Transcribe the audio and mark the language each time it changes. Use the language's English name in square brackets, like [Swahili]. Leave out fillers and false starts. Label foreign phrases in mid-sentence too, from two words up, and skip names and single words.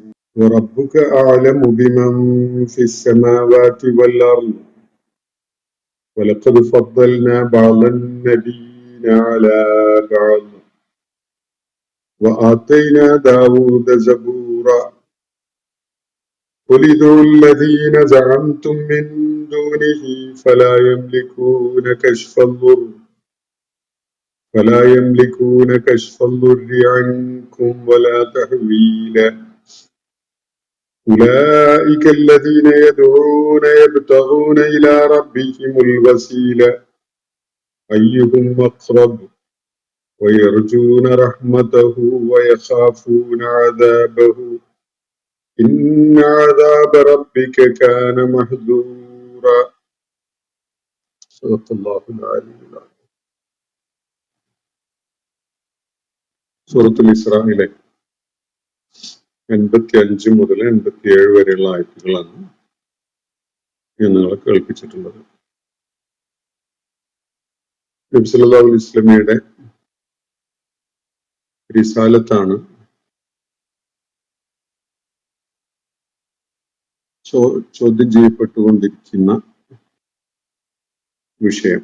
[Arabic] وربك أعلم بمن في السماوات والأرض ولقد فضلنا بعض النبيين على بعض وآتينا داود زبورا. قل ادعوا الذين زعمتم من دونه فلا يملكون كشف الضر عنكم ولا تحويلا. أولئك الذين يدعون يبتغون إلى ربهم الوسيلة أيهم أقرب ويرجون رحمته ويخافون عذابه إن عذاب ربك كان محذورا. صدق الله العلي العظيم. [Malayalam] സൂറത്തുൽ ഇസ്രായിലെ 85 മുതൽ 87 വരെയുള്ള ആയത്തുകളാണ് ഞാൻ നിങ്ങളെ കേൾപ്പിച്ചിട്ടുള്ളത്. നബി [Arabic] صلى الله عليه [Malayalam] വസല്ലമയുടെ റിസാലത്താണ് ചോദ്യം ചെയ്യപ്പെട്ടുകൊണ്ടിരിക്കുന്ന വിഷയം.